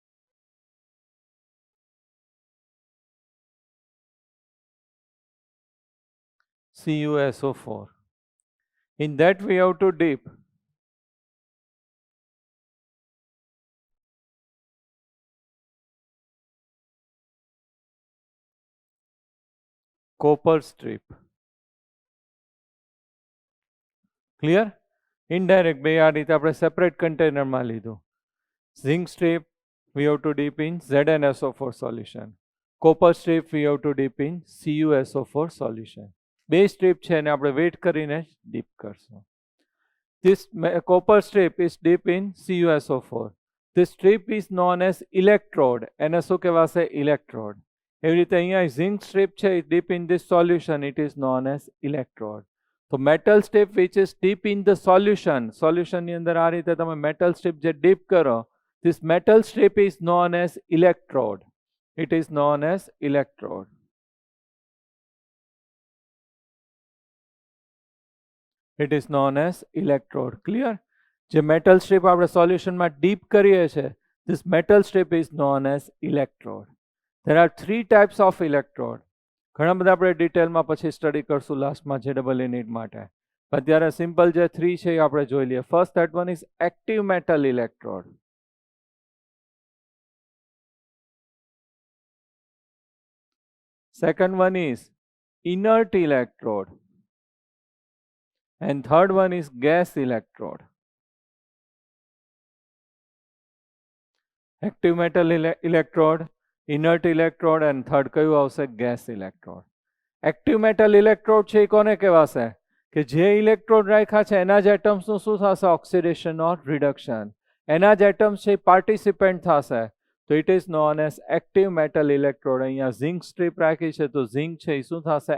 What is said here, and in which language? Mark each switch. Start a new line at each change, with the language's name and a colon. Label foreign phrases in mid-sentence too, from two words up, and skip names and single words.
English: CuSO4. In that we have to dip copper strip. ક્લિયર?
Gujarati: ઇનડાયરેક્ટ બે આ રીતે આપણે સેપરેટ કન્ટેનરમાં લીધું.
English: zinc strip we have to dip in ZnSO4 solution. Copper strip we have to dip in CuSO4 solution.
Gujarati: બે સ્ટ્રીપ છે એને આપણે વેટ કરીને ડીપ કરશું.
English: This copper strip is deep in CuSO4. This strip is known as electrode.
Gujarati: એને શું કહેવાશે?
English: electrode.
Gujarati: એવી રીતે અહીંયા
English: zinc strip છે deep in this solution, it is known as electrode. તો metal strip which is deep in the solution, solution
Gujarati: ની અંદર આ રીતે તમે
English: metal strip જે deep કરો, this metal strip is known as electrode. It is known as electrode. It is known as electrode.
Gujarati: Clear? જે
English: metal strip
Gujarati: આપણે solutionમાં deep કરીએ છીએ,
English: this metal strip is known as electrode. There are 3 types of electrode.
Gujarati: ઘણા બધા આપણે ડિટેલમાં પછી સ્ટડી કરશું લાસ્ટમાં JEE નીટ માટે. અત્યારે સિમ્પલ જે 3 છે એ આપણે જોઈ લઈએ.
English: first that one is active metal electrode. Second one is inert electrode. And third one is gas electrode. Active metal electrode, inert electrode and third
Gujarati: કયું આવશે?
English: gas electrode. active metal electrode
Gujarati: છે એ કોને કહેવાશે? કે જે ઇલેક્ટ્રોડ રાખ્યા છે એના જ એટમ્સનું શું થશે?
English: oxidation or reduction.
Gujarati: એના જ એટમ્સ છે એ પાર્ટિસિપેન્ટ થશે. તો
English: it is known as active metal electrode.
Gujarati: અહીંયા
English: zinc strip
Gujarati: રાખી છે તો ઝિંક છે એ શું થશે?